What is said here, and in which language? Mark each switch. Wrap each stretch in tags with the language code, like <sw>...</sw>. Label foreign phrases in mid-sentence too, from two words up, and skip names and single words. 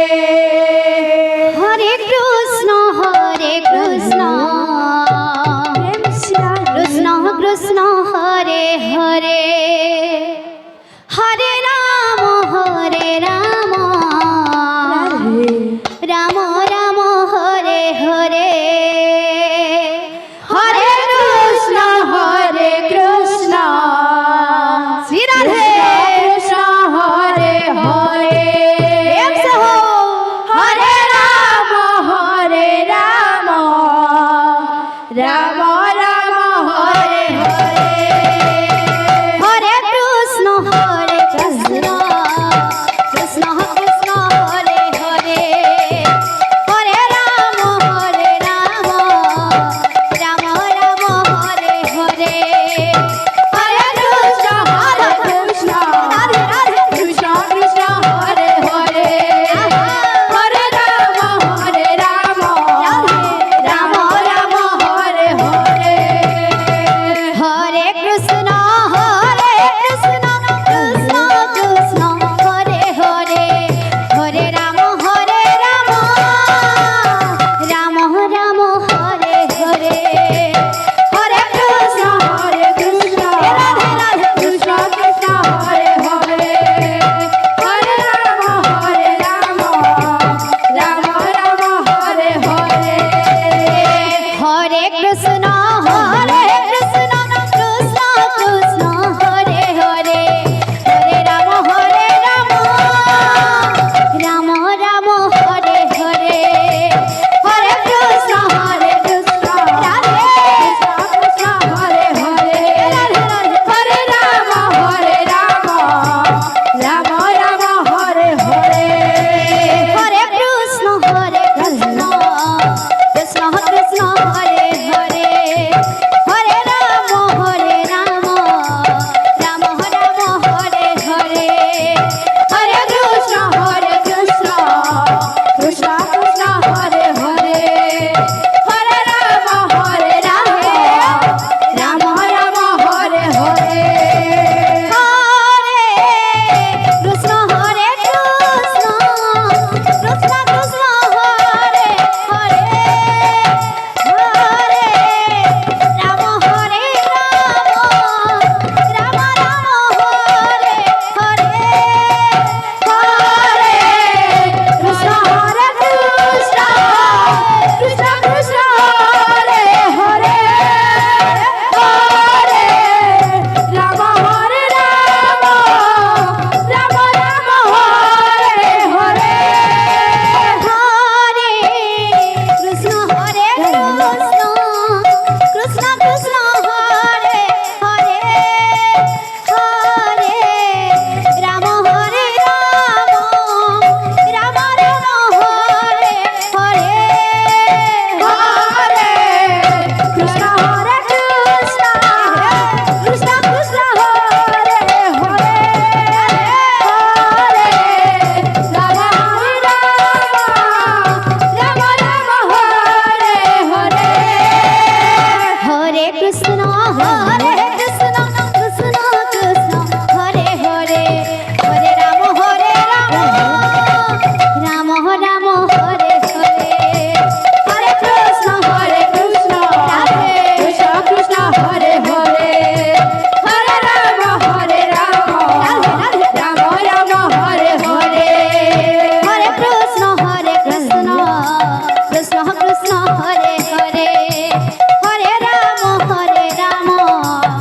<sa>হরে কৃষ্ণ কৃষ্ণ কৃষ্ণ হরে হরে হরে রাম রাম রাম হরে হরে হরে কৃষ্ণ শ্রী রাধে কৃষ্ণ হরে হরে</sa> <hi>प्रेम से हो</hi> <sa>হরে রাম রাম রাম হরে হরে हरे कृष्ण कृष्ण कृष्ण कृष्ण हरे हरे हरे राम राम राम हरे हरे হরে কৃষ্ণ राधे राधे কৃষ্ণ কৃষ্ণ হরে হরে হরে রাম রাম রাম হরে হরে हरे कृष्ण कृष्ण कृष्ण हरे हरे हरे राम राम राम हरे हरे हरे कृष्ण राधे राधे কৃষ্ণ কৃষ্ণ হরে হরে হরে রাম রাম রাম হরে হরে हरे कृष्ण कृष्ण कृष्ण हरे हरे हरे राम राम राम हरे हरे हरे कृष्ण राधे কৃষ্ণ হরে হরে राधे राधे হরে রাম রাম রাম হরে হরে हरे कृष्ण कृष्ण कृष्ण कृष्ण हरे हरे हरे राम राम राम हरे हरे হরে কৃষ্ণ কৃষ্ণ কৃষ্ণ হরে হরে হরে রাম রাম হরে হরে हरे कृष्ण कृष्ण कृष्ण कृष्ण हरे हरे हरे राम राम राम हरे हरे হরে কৃষ্ণ কৃষ্ণ কৃষ্ণ হরে হরে হরে রাম রাম রাম হরে হরে हरे कृष्ण कृष्ण कृष्ण हरे हरे हरे राम राम राम राम हरे हरे হরে কৃষ্ণ কৃষ্ণ কৃষ্ণ হরে হরে হরে রাম রাম হরে হরে हरे कृष्ण कृष्ण कृष्ण हरे हरे हरे राम राम राम हरे हरे हरे कृष्ण কৃষ্ণ কৃষ্ণ কৃষ্ণ হরে হরে হরে রাম রাম রাম হরে হরে हरे कृष्ण कृष्ण कृष्ण हरे हरे हरे राम</sa>